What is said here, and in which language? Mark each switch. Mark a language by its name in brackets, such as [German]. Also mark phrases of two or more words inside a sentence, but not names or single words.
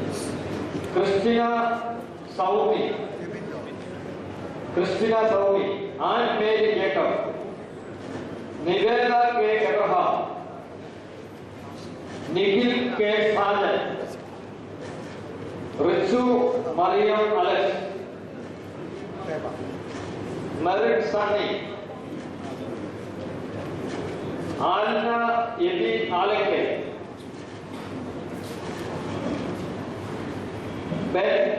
[Malayalam] ക്രിസ്റ്റിന സൗമി, Anne Mary Jacob, Niveda K. Abraham, Nikhil K. Sajan, Ritu Mariam Alex, Merit Sunny, Anna Yedi Aleke, Ben B.